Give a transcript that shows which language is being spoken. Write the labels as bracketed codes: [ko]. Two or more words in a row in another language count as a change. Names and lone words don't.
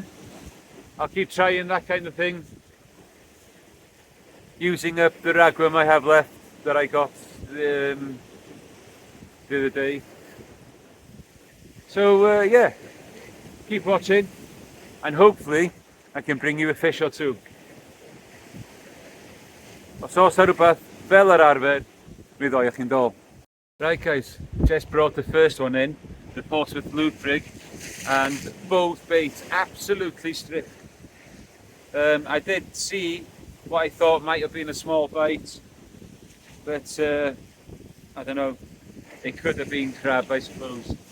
[en] I'll keep trying that kind of thing, using up the ragworm I have left that I got the other day. So yeah, keep watching and hopefully I can bring you a fish or 2. [cy] Os oes rhywbeth fel yr arfer, mi ddoi chi'n dol. [en] Right guys, just brought the first one in, the Portsmouth loop rig, and both baits absolutely stripped. I did see what I thought might have been a small bite, but I don't know, it could have been crab, I suppose.